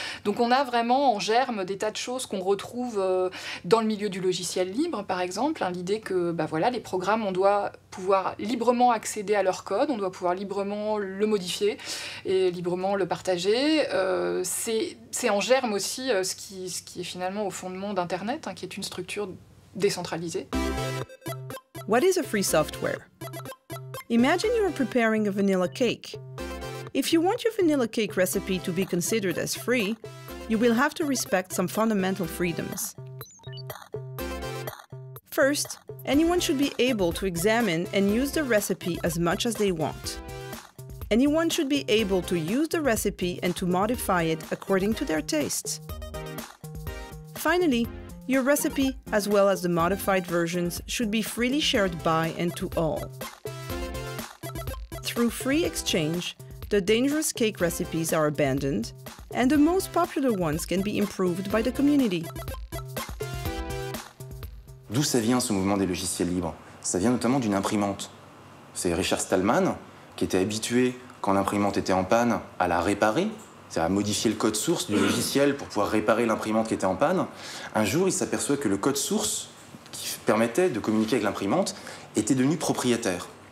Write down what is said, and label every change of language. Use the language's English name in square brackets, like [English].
[French] Donc on a vraiment en germe des tas de choses qu'on retrouve dans le milieu du logiciel libre, par exemple, hein, l'idée que voilà, les programmes, on doit pouvoir librement accéder à leur code, on doit pouvoir librement le modifier et librement le partager. C'est en germe aussi ce qui est finalement au fondement d'Internet, hein, qui est une structure décentralisée. [English] What is a free software? Imagine you are preparing a vanilla cake. If you want your vanilla cake recipe to be considered as free, you will have to respect some fundamental freedoms. First, anyone should be able to examine and use the recipe as much as they want. Anyone should be able to use the recipe and to modify it according to their tastes. Finally, your recipe, as well as the modified versions, should be freely shared by and to all. Through free exchange, the dangerous cake recipes are abandoned, and the most popular ones can be improved by the community. [French] D'où ça vient ce mouvement des logiciels libres? Ça vient notamment d'une imprimante. C'est Richard Stallman qui était habitué, quand l'imprimante était en panne, à la réparer, c'est-à-dire à modifier le code source du logiciel pour pouvoir réparer l'imprimante qui était en panne. Un jour, il s'aperçoit que le code source qui permettait de communiquer avec l'imprimante était devenu propriétaire.